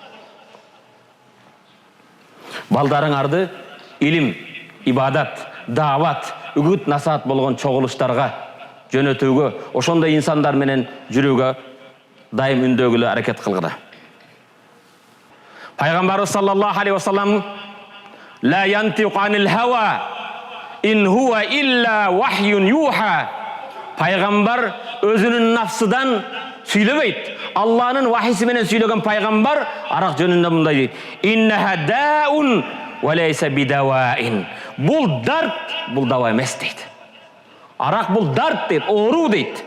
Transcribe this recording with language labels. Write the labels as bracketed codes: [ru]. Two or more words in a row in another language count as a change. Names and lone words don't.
[ky] Балдарыңарды илим, ибадат, дават, үгүт насаат болгон чогулуштарга жөнөтүүгө, ошондой инсандар менен жүрүүгө дайым үндөгүлө аракет кылгыла. [ar] Пайгамбарыбыз صلى الله عليه وسلم لا ينطق عن الهوى إن هو إلا وحي يوحى. [ky] Пайгамбар өзүнүн нафсыдан сүйлөбөйт. Алланын вахиси менен сүйлөгөн пайгамбар арак жөнүндө мындай дейт: [ar] إنها داء وليس بدواء. [ky] Бул дарт, бул дава эмес дейт. Арак бул дарт дейт, оору дейт.